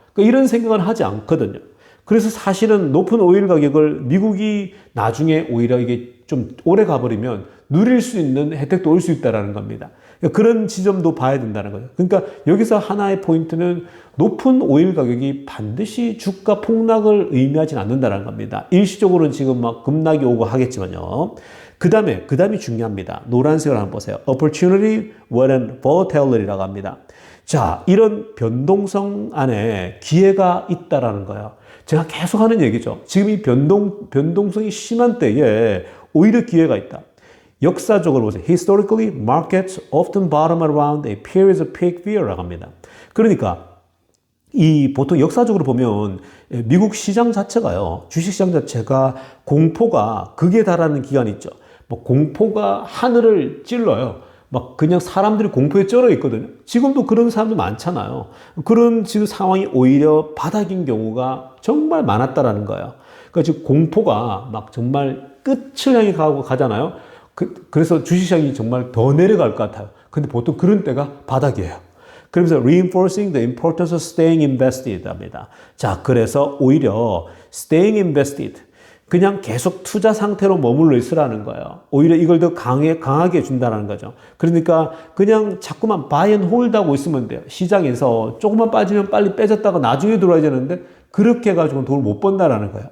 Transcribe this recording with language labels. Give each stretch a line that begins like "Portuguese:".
Korean: 그러니까 이런 생각은 하지 않거든요. 그래서 사실은 높은 오일 가격을 미국이 나중에 오히려 이게 좀 오래 가버리면 누릴 수 있는 혜택도 올 수 있다는 겁니다. 그런 지점도 봐야 된다는 거죠. 그러니까 여기서 하나의 포인트는 높은 오일 가격이 반드시 주가 폭락을 의미하지는 않는다는 겁니다. 일시적으로는 지금 막 급락이 오고 하겠지만요. 그 다음이 중요합니다. 노란색을 한번 보세요.
English: Opportunity when volatility
Korean: 라고 합니다. 자, 이런 변동성 안에 기회가 있다라는 거예요. 제가 계속 하는 얘기죠. 지금 이 변동성이 심한 때에 오히려 기회가 있다. 역사적으로 보세요.
English: Historically, markets often bottom around a period of peak fear
Korean: 라고 합니다. 그러니까 보통 역사적으로 보면 미국 시장 자체가요. 주식시장 자체가 공포가 극에 달하는 기간이 있죠. 뭐 공포가 하늘을 찔러요. 막 그냥 사람들이 공포에 쩔어 있거든요. 지금도 그런 사람들 많잖아요. 그런 지금 상황이 오히려 바닥인 경우가 정말 많았다라는 거예요. 그러니까 지금 공포가 막 정말 끝을 향해 가잖아요. 그래서 주식시장이 정말 더 내려갈 것 같아요. 근데 보통 그런 때가 바닥이에요. 그러면서
English: reinforcing the importance of staying invested
Korean: 합니다. 자, 그래서 오히려
English: staying invested,
Korean: 그냥 계속 투자 상태로 머물러 있으라는 거예요. 오히려 이걸 더 강하게 해준다는 거죠. 그러니까 그냥 자꾸만
English: buy and hold
Korean: 하고 있으면 돼요. 시장에서 조금만 빠지면 빨리 빼졌다가 나중에 들어와야 되는데 그렇게 해가지고 돈을 못 번다라는 거예요.